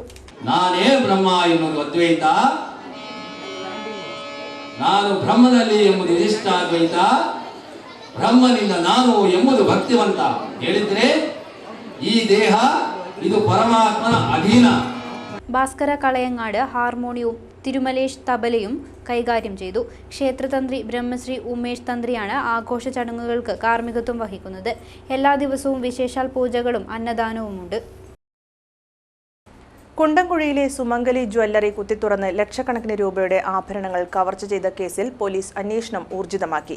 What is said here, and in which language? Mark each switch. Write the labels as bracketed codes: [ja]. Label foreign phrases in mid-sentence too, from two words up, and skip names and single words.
[kn] ನಾನೇ ಬ್ರಹ್ಮ ಎನ್ನುವುದು ಅದ್ವೈತ, ನಾನು ಬ್ರಹ್ಮನಲ್ಲಿ ಎಂಬುದು ವಿಶಿಷ್ಟಾದ್ವೈತ, ಬ್ರಹ್ಮನಿಂದ ನಾನು ಎಂಬುದು ಭಕ್ತಿವಂತ ಹೇಳಿದ್ರೆ ಈ ದೇಹ ಇದು ಪರಮಾತ್ಮನ ಅಧೀನ. [ml] ഭാസ്കര കളയങ്ങാട് ഹാർമോണിയവും തിരുമലേഷ് തബലയും കൈകാര്യം ചെയ്തു. ക്ഷേത്രതന്ത്രി ബ്രഹ്മശ്രീ ഉമേഷ് തന്ത്രിയാണ് ആഘോഷ ചടങ്ങുകൾക്ക് കാർമ്മികത്വം വഹിക്കുന്നത്. എല്ലാ ദിവസവും വിശേഷാൽ പൂജകളും അന്നദാനവുമുണ്ട്. കുണ്ടംകുഴിയിലെ സുമംഗലി ജ്വല്ലറി കുത്തിത്തുറന്ന് ലക്ഷക്കണക്കിന് രൂപയുടെ ആഭരണങ്ങൾ കവർച്ച ചെയ്ത കേസിൽ പോലീസ് അന്വേഷണം ഊർജിതമാക്കി.